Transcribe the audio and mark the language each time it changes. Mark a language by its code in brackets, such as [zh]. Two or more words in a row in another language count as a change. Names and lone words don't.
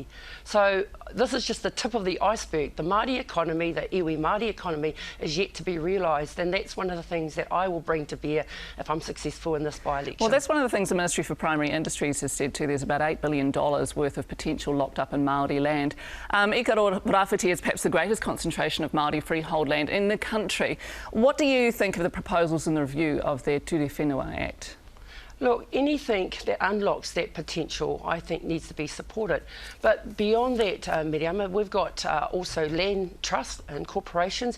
[en] So this is just the tip of the iceberg. The Māori economy, the [mi] iwi Māori [en] economy is yet to be realised, and that's one of the things that I will bring to bear if I'm successful in this by-election. Well, that's one of the things the Ministry for Primary Industries has said too. There's about $8 billion worth of potential locked up in Māori land. Ikaroa-Rawhiti is perhaps the greatest concentration of Māori freehold land in the country. What do you think of the proposals in the review of their Ture Whenua Act? Look, anything that unlocks that potential, I think, needs to be supported. But beyond that, Miriam, we've got also land trusts and corporations.